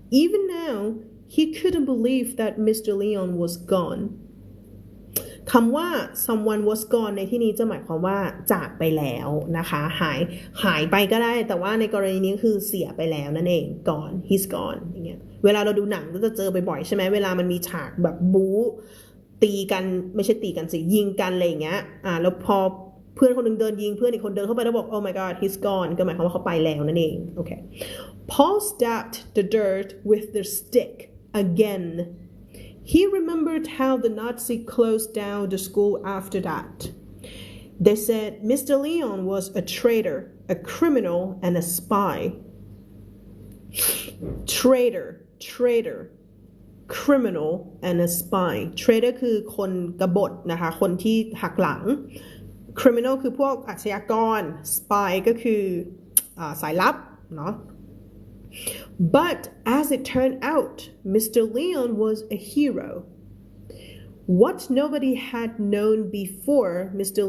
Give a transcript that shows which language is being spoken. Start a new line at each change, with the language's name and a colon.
English: Even now, he couldn't believe that Mr. Leon was gone.
Thai: คำว่า
English: someone was gone
Thai: ในที่นี้จะหมายความว่าจากไปแล้วนะคะหายไปก็ได้แต่ว่าในกรณีนี้คือเสียไปแล้วนั่นเอง
English: gone he's gone
Thai: อย่างเงี้ยเวลาเราดูหนังก็จะเจอบ่อยๆใช่ไหมเวลามันมีฉากแบบบู๊ ตีกันไม่ใช่ตีกันสิยิงกันอะไรอย่างเงี้ยแล้วพอเพื่อนคนนึงเดินยิงเพื่อนอีกคนเดินเข้าไปแล้วบอก
English: oh my god he's gone
Thai: ก็หมายความว่าเขาไปแล้วนั่นเองโอเค
English: Paul stabbed the dirt with the stick again.He remembered how the Nazi closed down the school after that. They said Mr. Leon was a traitor, a criminal, and a spy. traitor criminal and a spy traitor
Thai: คือคนกบฏนะคะคนที่หักหลัง criminal คือพวกอาชญากร spy ก็คือสายลับเนาะ
English: but as it turned out Mr. Leon was a hero what nobody had known before Mr.